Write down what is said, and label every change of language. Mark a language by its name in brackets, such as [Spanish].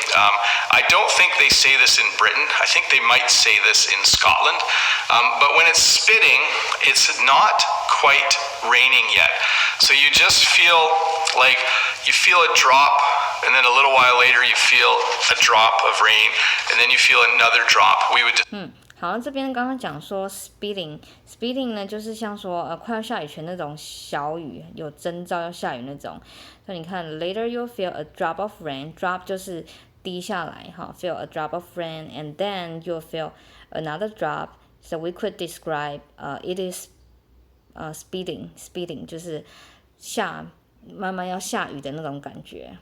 [English] I don't think they say this in Britain. I think they might say this in Scotland. But when it's spitting, it's not quite raining yet. So you just feel like you feel a drop, and then a little while later you feel a drop of rain, and then you feel another drop. We would just [Chinese] 好，这边刚刚讲说 speeding 呢，就是像说快要下雨前那种小雨，有征兆要下雨那种。所以你看 [English] later you'll feel a drop of rain, drop [Chinese] 就是滴下来哈 [English] ，feel a drop of rain, and then you'll feel another drop. So we could describe it is speeding [Chinese] 就是慢慢要下雨的那种感觉。